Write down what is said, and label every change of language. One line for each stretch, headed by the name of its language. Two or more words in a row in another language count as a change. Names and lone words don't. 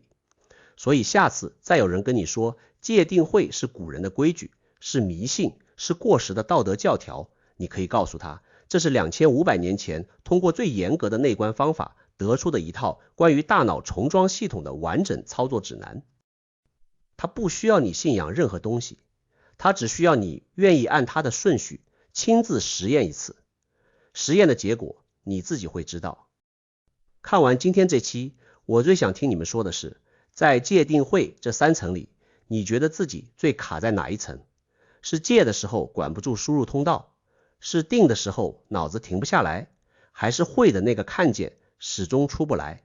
Chinese: 所以下次再有人跟你說戒定慧是古人的規矩，是迷信，是過時的道德教條，你可以告訴他，這是2500年前通過最嚴格的內觀方法得出的一套關於大腦重裝系統的完整操作指南。它不需要你信仰任何東西，它只需要你願意按它的順序親自實驗一次。實驗的結果你自己會知道。看完今天這期，我最想聽你們說的是，在戒定慧這3層裡，你覺得自己最卡在哪一層？是戒的時候管不住輸入通道，是定的時候腦子停不下來，還是慧的那個看見始終出不來？